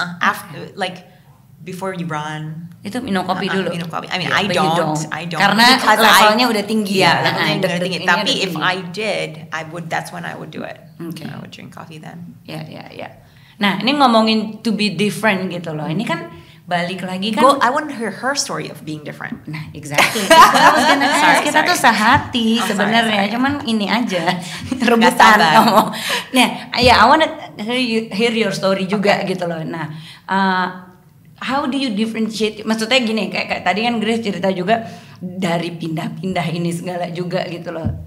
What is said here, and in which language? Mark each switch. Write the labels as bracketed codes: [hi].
[en] After, like before you run [id] itu minum kopi dulu. Minum kopi. [en] I mean, I don't. [id] Karena levelnya udah tinggi ya. Levelnya udah tinggi. Tapi [en] if I did, that's when I would do it. I would drink coffee then. [id] Ya. Nah, ini ngomongin [en] to be different [id] gitu loh. Ini kan balik lagi kan. [en] I want to hear her story of being different. [id] Nah, [en] exactly. [id] Kita tuh sehati sebenarnya, cuman ini aja rebutan ngomong. [en] Nah, I want to hear your story [id] juga gitu loh. [en] Nah, how do you differentiate? [id] Maksudnya gini, kayak tadi kan Grace cerita juga dari pindah-pindah ini segala juga gitu loh.